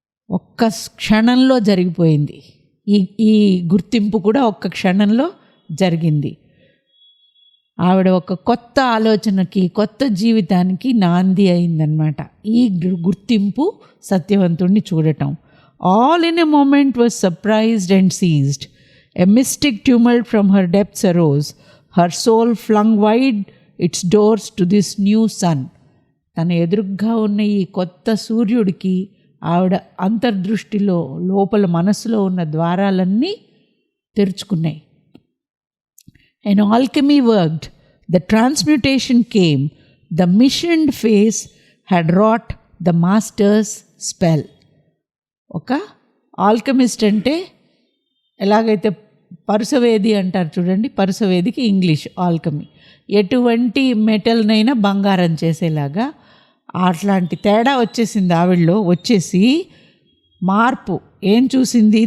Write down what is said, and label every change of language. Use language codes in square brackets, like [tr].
[te] ఒక్క క్షణంలో జరిగిపోయింది ఈ గుర్తింపు కూడా, ఒక్క క్షణంలో జరిగింది. ఆవిడ ఒక కొత్త ఆలోచనకి, కొత్త జీవితానికి నాంది అయిందనమాట ఈ గుర్తింపు, సత్యవంతుణ్ణి చూడటం. [en] All in a moment was surprised and seized. A mystic tumult from her depths arose. Her soul flung wide its doors to this new sun. [te] తన ఎదురుగ్గా ఉన్న ఈ కొత్త సూర్యుడికి ఆవిడ అంతర్దృష్టిలో లోపల మనసులో ఉన్న ద్వారాలన్నీ తెరుచుకున్నాయి. [en] An alchemy worked. The transmutation came. The missioned face had wrought the master's spell. [te] ఒక ఆల్కమిస్ట్ అంటే ఎలాగైతే పరుసవేది అంటారు చూడండి, పరుసవేదికి ఇంగ్లీష్ ఆల్కమీ. ఎటువంటి మెటల్నైనా బంగారం చేసేలాగా అట్లాంటి తేడా వచ్చేసింది ఆవిడలో. వచ్చేసి మార్పు ఏం చూసింది?